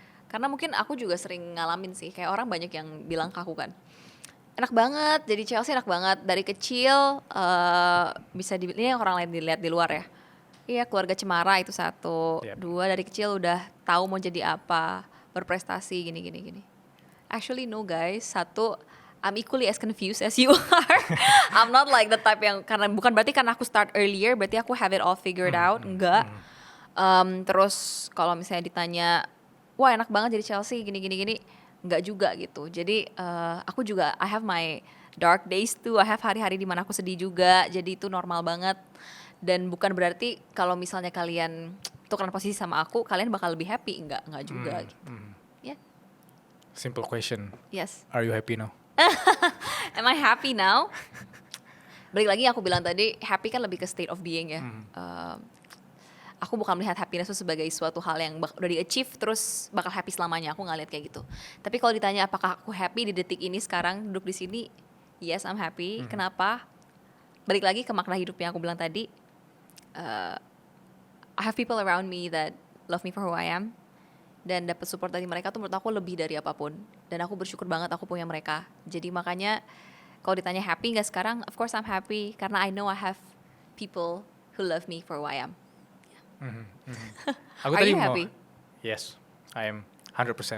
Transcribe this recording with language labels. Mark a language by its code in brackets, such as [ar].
[id] Karena mungkin aku juga sering ngalamin sih, kayak orang banyak yang bilang ke aku kan, enak banget, jadi Chelsea enak banget. Dari kecil bisa ini yang orang lain dilihat di luar ya. Iya, keluarga cemara itu satu. Dua, dari kecil udah tahu mau jadi apa, berprestasi gini. [en] Actually no guys, [id] satu, [en] I'm equally as confused as you are. I'm not like the type [id] yang, bukan berarti karena aku [en] start earlier, [id] berarti aku [en] have it all figured out, [id] enggak. Terus kalau misalnya ditanya, wah enak banget jadi Chelsea gini, enggak juga gitu. Jadi aku juga [en] I have my dark days too. I have [id] hari-hari di mana aku sedih juga. Jadi itu normal banget. Dan bukan berarti kalau misalnya kalian tukeran posisi sama aku, kalian bakal lebih happy. Enggak juga gitu. Ya. [en] Simple question. Yes. Are you happy now? Am I happy now? [id] Balik lagi aku bilang tadi, happy kan lebih ke [en] state of being [id] ya. Aku bukan melihat happiness itu sebagai suatu hal yang udah di-achieve terus bakal happy selamanya. Aku nggak lihat kayak gitu. Tapi kalau ditanya apakah aku happy di detik ini sekarang duduk di sini, [en] yes I'm happy. [id] Kenapa? Balik lagi ke makna hidup yang aku bilang tadi. [en] I have people around me that love me for who I am. [id] Dan dapat support dari mereka tuh menurut aku lebih dari apapun. Dan aku bersyukur banget aku punya mereka. Jadi makanya kalau ditanya happy nggak sekarang, [en] of course I'm happy [id] karena [en] I know I have people who love me for who I am. [id] Aku [en] Are [id] tadi [en] you happy? Yes, I am 100%.